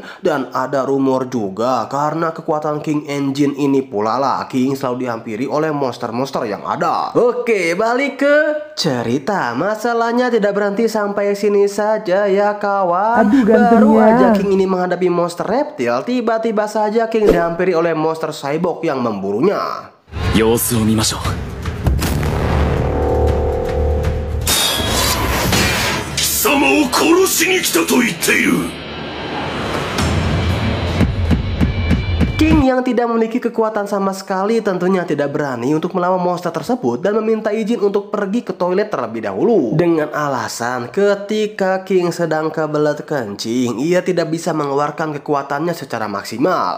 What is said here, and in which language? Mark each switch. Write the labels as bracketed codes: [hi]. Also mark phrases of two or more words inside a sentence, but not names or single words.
[id] Dan ada rumor juga karena kekuatan King Engine ini pula lah King selalu dihampiri oleh monster-monster yang ada. Oke, balik ke cerita. Masalahnya tidak berhenti sampai sini saja ya kawan. Baru aja King ini menghadapi monster reptil, tiba-tiba saja King dihampiri oleh monster cyborg yang memburunya. [ja] 様子を見ましょう。貴様を殺しに来たと言っている。 [id] King yang tidak memiliki kekuatan sama sekali tentunya tidak berani untuk melawan monster tersebut dan meminta izin untuk pergi ke toilet terlebih dahulu. Dengan alasan ketika King sedang kebelet kencing, ia tidak bisa mengeluarkan kekuatannya secara maksimal.